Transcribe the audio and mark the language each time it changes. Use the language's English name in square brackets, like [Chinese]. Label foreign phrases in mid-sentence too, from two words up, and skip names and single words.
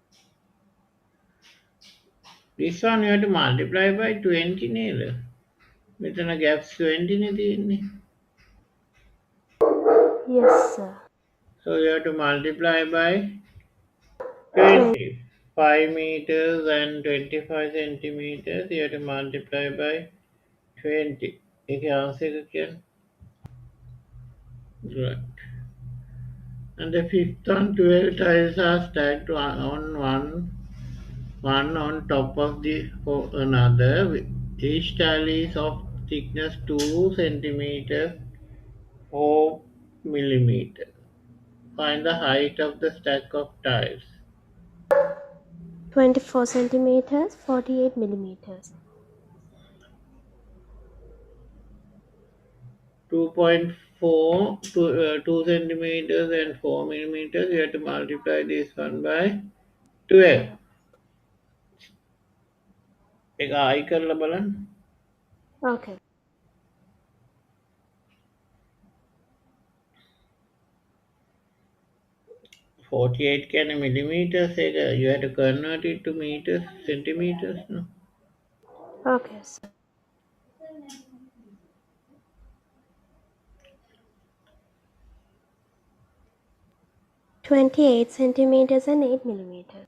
[English] This one you have to multiply by 20 නේද? [Sinhala] මෙතන gaps 20 නේ තියෙන්නේ. [English] Yes, sir. So you have to multiply by 20. 20. 5 meters and 25 centimeters. You have to multiply by 20. [Sinhala] ඒක answer එක කියන්නේ. [English] Right. And the fifth and 12 tiles are stacked one on top of the another. Each tile is of thickness 2 centimeters or millimeters. Find the height of the stack of tiles. 24 centimeters, 48 millimeters. 2.4 2 centimeters and 4 millimeters. You have to multiply this one by 12. [Sinhala] එක ආයි කරලා බලන්න. [English] Okay. [Sinhala] $48 කියන්නේ millimeters එක. [English] You have to convert it to meters, centimeters. No? Okay, sir. $28 centimeters and 8 millimeters.